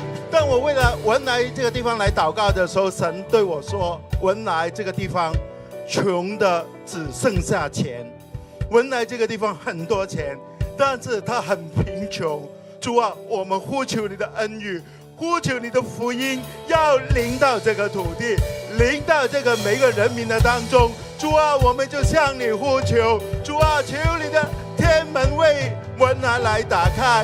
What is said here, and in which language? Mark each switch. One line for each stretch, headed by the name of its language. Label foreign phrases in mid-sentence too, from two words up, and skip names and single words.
Chinese: 當我為了文萊這個地方來禱告的時候，神對我說，文萊這個地方窮的只剩下錢，文萊這個地方很多錢，但是它很貧窮。主啊，我們呼求你的恩雨，呼求你的福音要臨到這個土地，临到这个每个人民的当中。主啊，我们就向你呼求，主啊，求你的天门为文莱来打开。